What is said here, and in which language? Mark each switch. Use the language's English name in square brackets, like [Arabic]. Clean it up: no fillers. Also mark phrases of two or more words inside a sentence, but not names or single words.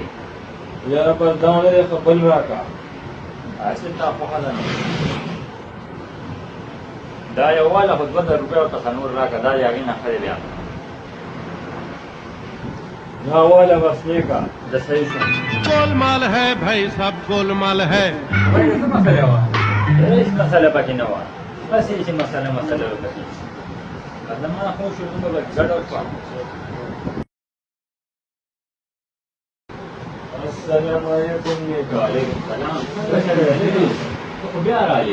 [Pashto] یاره بس دا نه دی ښه بل راکړه هسې تا خوښه ده نو دا یو واله خو 2000 روپۍ ورته ښه نور راکړه دا د هغې نه ښه دی بیا دا واله بس نیکه د صحیح شو [Hindi] गोलमाल है भाई सब गोलमाल है [Pashto] بھائی څه مسله وه هېڅ مسله پکې نه وه بس هېڅ مسله وه پکې زما خو شو دومره ګډه وشوه [Arabic] السلام علیکم [Pashto] نیکه [Arabic] وعلیکم السلام [Pashto] څه چل دی ته خو بیا رالې